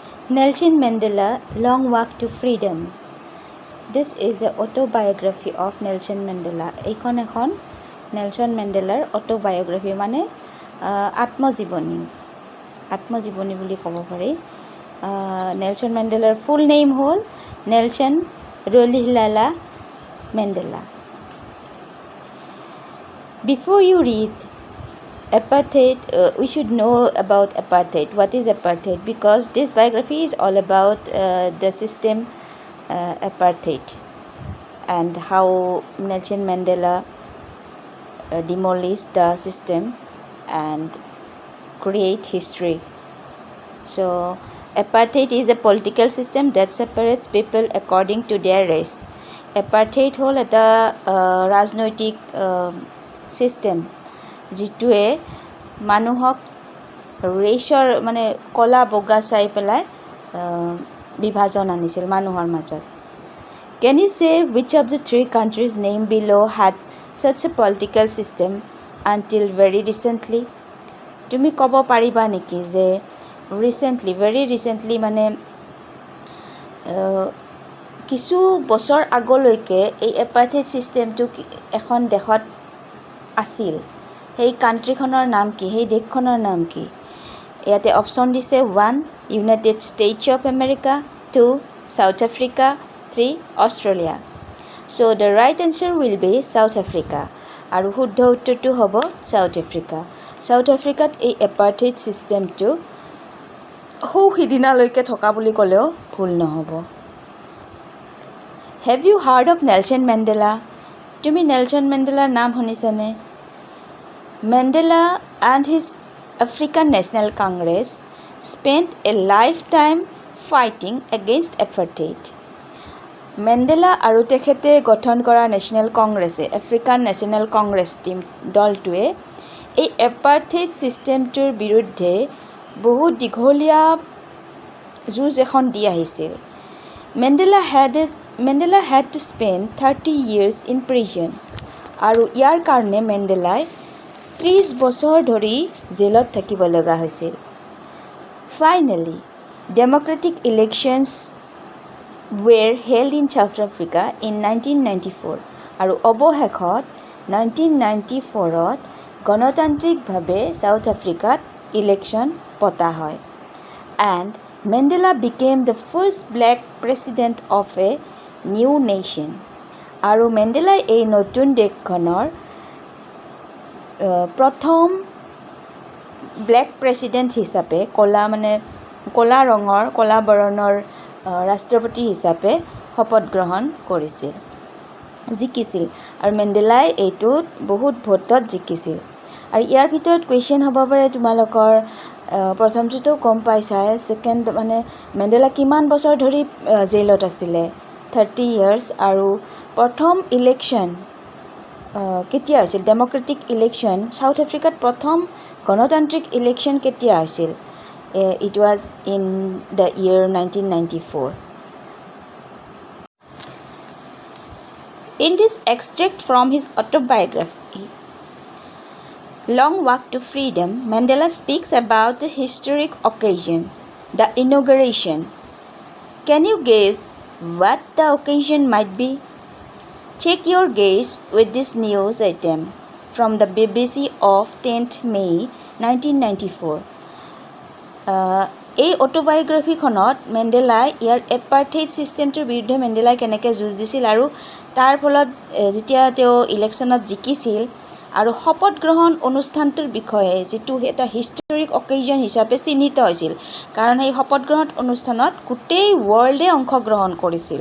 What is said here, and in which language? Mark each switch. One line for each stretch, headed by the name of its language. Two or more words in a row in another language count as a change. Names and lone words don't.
English: Nelson Mendela, Long Walk to Freedom. This is an autobiography of Nelson Mandela.
Assamese: এইখন এখন নেলসন মেণ্ডেলাৰ অটোবায়োগ্ৰাফি মানে আত্মজীৱনী বুলি ক'ব পাৰি। নেলসন মেণ্ডেলাৰ
English: full name
Assamese: হ'ল নেলসন ৰলিহলালা মেণ্ডেলা।
English: Before you read apartheid, we should know about apartheid. What is apartheid? Because this biography is all about the system apartheid and how Nelson Mandela demolished the system and create history. So apartheid is a political system that separates people according to their race.
Assamese: Apartheid হ'ল এটা ৰাজনৈতিক system যিটোৱে মানুহক ৰেচৰ মানে কলা বগা চাই পেলাই বিভাজন আনিছিল মানুহৰ মাজত।
English: Can you say which of the three countries named below had such a political system until very recently?
Assamese: তুমি ক'ব পাৰিবা নেকি যে
English: very recently
Assamese: মানে কিছু বছৰ আগলৈকে এই
English: apartheid systemটো
Assamese: এখন দেশত আছিল, সেই কাণ্ট্ৰিখনৰ নাম কি, সেই দেশখনৰ নাম কি? ইয়াতে অপশ্যন দিছে 1 ইউনাইটেড ষ্টেটছ অফ আমেৰিকা, 2 South Africa, 3 Australia.
English: So the right answer will be South Africa.
Assamese: আৰু শুদ্ধ উত্তৰটো হ'ব South Africa. South Africa এই
English: apartheid systemটো
Assamese: সিদিনালৈকে থকা বুলি ক'লেও ভুল নহ'ব।
English: Have you heard of Nelson Mandela?
Assamese: তুমি নেলসন মেণ্ডেলাৰ নাম শুনিছানে?
English: Mandela and his African National Congress spent a lifetime fighting against apartheid.
Assamese: মেণ্ডেলা আৰু তেখেতে গঠন কৰা নেশ্যনেল কংগ্ৰেছে, আফ্ৰিকান নেশ্যনেল কংগ্ৰেছ দলটোৱে এই
English: apartheid systemটোৰ
Assamese: বিৰুদ্ধে বহুত দীঘলীয়া যুঁজ এখন দি আহিছিল।
English: Mandela had to spend 30 years in prison.
Assamese: আৰু ইয়াৰ কাৰণে মেণ্ডেলাই 30 বছৰ ধৰি জেলত থাকিব লগা হৈছিল।
English: Finally, democratic elections were held in South Africa in 1994.
Assamese: আৰু অৱশেষত 1994ত গণতান্ত্ৰিকভাৱে সাউথ আফ্ৰিকাত ইলেকশ্যন পতা হয়।
English: And Mendela became the first black president of a new nation.
Assamese: আৰু মেণ্ডেলাই এই নতুন দেশখনৰ প্ৰথম
English: black president
Assamese: হিচাপে কলা বৰণৰ ৰাষ্ট্ৰপতি হিচাপে শপত গ্ৰহণ জিকিছিল। আৰু মেণ্ডেলাই এইটোত বহুত ভোটত জিকিছিল। আৰু ইয়াৰ ভিতৰত কুৱেশ্যন হ'ব পাৰে তোমালোকৰ, প্ৰথমটোতো গম পাইছাই, ছেকেণ্ড মানে মেণ্ডেলা কিমান বছৰ ধৰি জেলত আছিলে,
English: 30 years।
Assamese: আৰু প্ৰথম ইলেকশ্যন কেতিয়া হৈছিল,
English: democratic election
Assamese: সাউথ আফ্ৰিকাত প্ৰথম গণতান্ত্ৰিক ইলেকশ্যন কেতিয়া হৈছিল?
English: It was in the year 1994. In this extract from his autobiography, Long Walk to Freedom, Mandela speaks about the historic occasion, the inauguration. Can you guess what the occasion might be? Check your guess with this news item from the BBC of 10th May 1994.
Assamese: এই অটোবায়োগ্ৰাফিখনত মেণ্ডেলাই ইয়াৰ
English: apartheid systemটোৰ
Assamese: বিৰুদ্ধে মেণ্ডেলাই কেনেকৈ যুঁজ দিছিল আৰু তাৰ ফলত যেতিয়া তেওঁ ইলেকশ্যনত জিকিছিল আৰু শপত গ্ৰহণ অনুষ্ঠানটোৰ বিষয়ে যিটো এটা
English: historic occasion
Assamese: হিচাপে চিহ্নিত হৈছিল, কাৰণ সেই শপত গ্ৰহণ অনুষ্ঠানত গোটেই ৱৰ্ল্ডে অংশগ্ৰহণ কৰিছিল।